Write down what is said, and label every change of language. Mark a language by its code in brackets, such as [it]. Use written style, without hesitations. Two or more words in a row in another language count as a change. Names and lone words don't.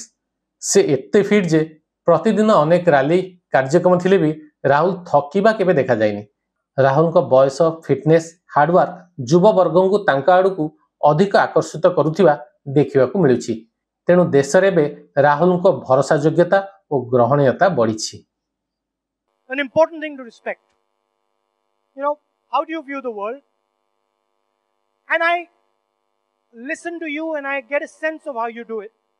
[or] ସେ ଏତେ ଫିଟ୍ ଯେ ପ୍ରତିଦିନ ଅନେକ ରାଲି କାର୍ଯ୍ୟକ୍ରମ ଥିଲେ ବି ରାହୁଲ ଥକିବା କେବେ ଦେଖାଯାଇନି। ରାହୁଲଙ୍କ ବୟସ, ଫିଟନେସ୍, ହାର୍ଡୱାର୍କ ଯୁବବର୍ଗଙ୍କୁ ତାଙ୍କ ଆଡ଼କୁ ଅଧିକ ଆକର୍ଷିତ କରୁଥିବା ଦେଖିବାକୁ ମିଳୁଛି। ତେଣୁ ଦେଶରେ ଏବେ ରାହୁଲଙ୍କ ଭରସା ଯୋଗ୍ୟତା ଓ ଗ୍ରହଣୀୟତା ବଢିଛି। [en] An important thing to respect. How do you view the world? And I listen to you and I get a sense of how you do it.